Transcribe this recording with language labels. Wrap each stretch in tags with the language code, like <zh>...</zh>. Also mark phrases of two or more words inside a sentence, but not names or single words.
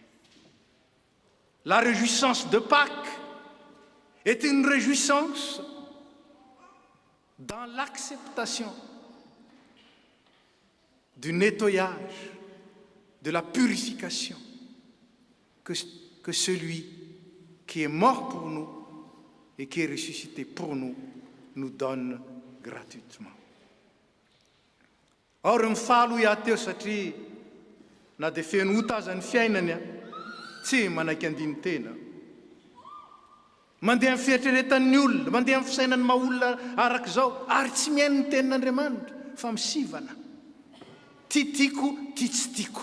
<fr>La réjouissance de Pâques est une réjouissance dans l'acceptation du nettoyage, de la purification que celui qui est mort pour nous et qui est ressuscité pour nous donne gratuitement.</fr> <mg>Or ny fahaloa teo satria na dia feno ota ny fiainany tsy manaiky andiny tena. Mandeha amin'ny fieritreretan'ny olona, mandeha amin'ny fisainany maha-olona araka izao, ary tsy miaino ny tenin'Andriamanitra fa misivana. Tiako, ty tsy tiako.</mg>